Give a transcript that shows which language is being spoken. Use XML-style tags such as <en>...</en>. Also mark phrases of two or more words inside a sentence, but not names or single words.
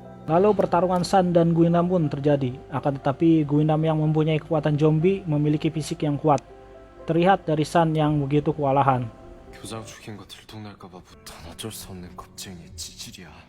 <id>Lalu pertarungan San dan Guinam pun terjadi, akan tetapi Guinam yang mempunyai kekuatan zombie memiliki fisik yang kuat. Terlihat dari San yang begitu kewalahan.</id> <ko>교장 죽인 거 들통날까봐 부탄 어쩔 수 없는 겁쟁이 지질이야.</ko>